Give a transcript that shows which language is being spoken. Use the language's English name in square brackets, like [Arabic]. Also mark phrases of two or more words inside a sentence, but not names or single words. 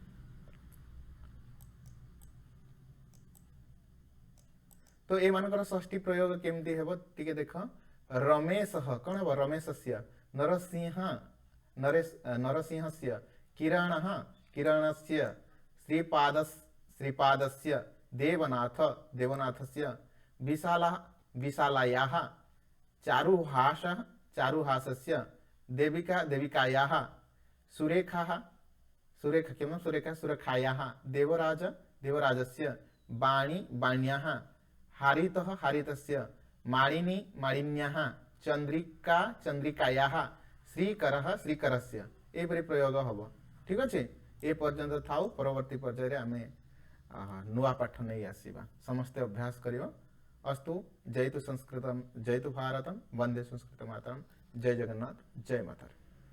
[Odia] ତୋ ଏ ମାନକର ଷଷ୍ଠୀ ପ୍ରୟୋଗ କେମତି ହେବ ଟିକେ ଦେଖ। [Sanskrit] रमेश [Hindi] कौन हे [Sanskrit] रमेशस्य, नरसिंह नरसिंहस्य, किरण किरणस्य, श्रीपादस्य, देवनाथ देवनाथस्य, विशाला विशालायाः, चारुहास चारुहासस्य, देविका देविकायाः, सुरेखा सुरेखा किं सुरेखा सुरेखायाः, देवराज देवराजस्य, वाणी वाण्याः, हारितः हारितस्य, मालिनी मालिन्याः, चंद्रिका चंद्रिकायाः, श्रीकरः श्रीकरस्य [Odia] ଏ ପରି ପ୍ରୟୋଗ ହବ। ଠିକ୍ ଅଚ୍ଛେ। ଏ ପର୍ଯ୍ୟନ୍ତ ଥାଉ ପରବର୍ତ୍ତୀ ପର୍ଯ୍ୟାୟ ଆମେ ନୂଆ ପାଠ ନହିଁ ଆସିବା ସମସ୍ତେ ଅଭ୍ୟାସ କରିଓ। [Sanskrit] अस्तु। जयतु संस्कृतम जयतु भारतम, वंदे संस्कृत मातरम। [Odia] ଜୟ ଜଗନ୍ନାଥ, ଜୟ ମାତା।